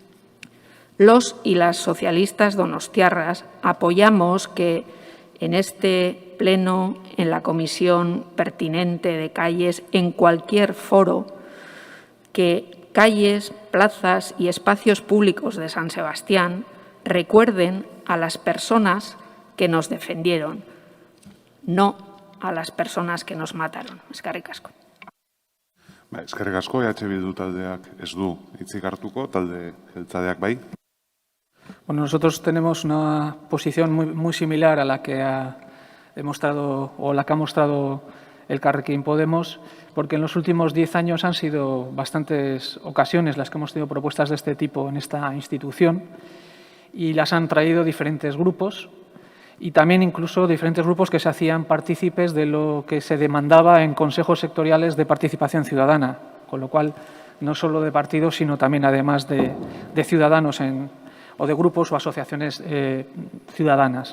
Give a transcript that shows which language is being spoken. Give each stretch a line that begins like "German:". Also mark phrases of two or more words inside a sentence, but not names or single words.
Spanish: los y las socialistas donostiarras apoyamos que en este pleno, en la comisión pertinente de calles, en cualquier foro, que calles, plazas y espacios públicos de San Sebastián recuerden a las personas que nos defendieron, no a las personas que nos mataron.
Basque: Eskerrik asko. Eskerrik asko, Bildu taldeak ez du hitzik hartuko, talde jeltzaleak bai.
Spanish: Bueno, nosotros tenemos una posición muy similar a la que ha demostrado o la que ha mostrado Elkarrekin Podemos, porque en los últimos 10 años han sido bastantes ocasiones las que hemos tenido propuestas de este tipo en esta institución y las han traído diferentes grupos y también incluso diferentes grupos que se hacían partícipes de lo que se demandaba en consejos sectoriales de participación ciudadana, con lo cual no solo de partidos, sino también además de ciudadanos o de grupos o asociaciones ciudadanas.